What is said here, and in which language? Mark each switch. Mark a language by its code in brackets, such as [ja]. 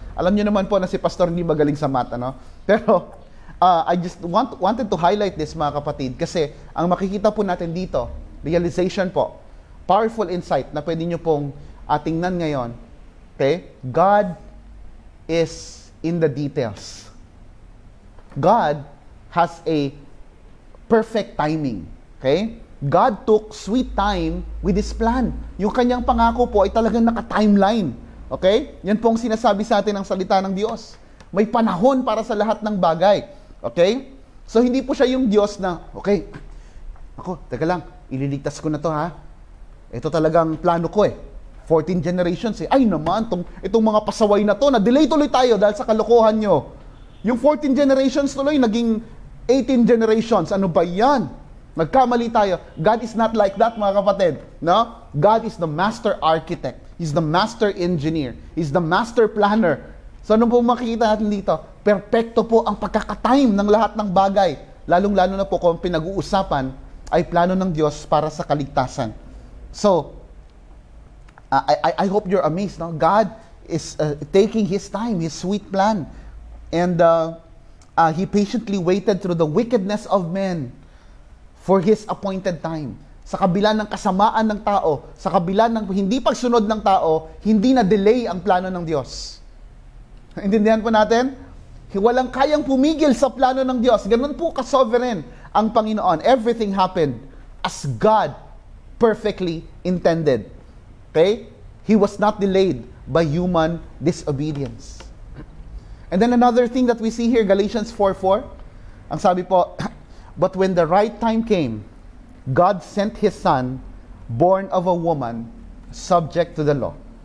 [tl] Alam niyo naman po na si Pastor hindi magaling sa math, ano? Pero [en] I just wanted to highlight this, [tl] mga kapatid, kasi ang makikita po natin dito, realization po, [en] powerful insight [tl] na pwede nyo pong tingnan ngayon. Okay? [en] God is in the details. God has a perfect timing. Okay? God took sweet time with His plan. [tl] Yung kanyang pangako po ay talagang naka-timeline. Okay? Yan po ang sinasabi sa atin ng salita ng Diyos. May panahon para sa lahat ng bagay. Okay? So, hindi po siya yung Diyos na, okay, teka lang, ililigtas ko na to, ha? Ito talagang plano ko, 14 generations, Ay naman, itong mga pasaway na to, na-delay tuloy tayo dahil sa kalokohan nyo. Yung 14 generations tuloy, naging 18 generations. Ano ba yan? Nagkamali tayo. [en] God is not like that, [tl] mga kapatid. [en] No? God is the master architect. He's the master engineer. He's the master planner. [tl] So ano po makikita natin dito? Perpekto po ang pagkakatime ng lahat ng bagay. Lalong-lalo na po kung pinag-uusapan ay plano ng Diyos para sa kaligtasan. [en] So, I hope you're amazed. No? God is taking His time, His sweet plan. And He patiently waited through the wickedness of men for His appointed time. [tl] Sa kabila ng kasamaan ng tao, sa kabila ng hindi pagsunod ng tao, hindi na-delay ang plano ng Diyos. Intindihan po natin? Walang kayang pumigil sa plano ng Diyos. Ganun po ka-sovereign ang Panginoon. [en] Everything happened as God perfectly intended. Okay? He was not delayed by human disobedience. And then another thing that we see here, Galatians 4:4, [tl] ang sabi po, [en] but when the right time came, God sent His Son, born of a woman, subject to the law.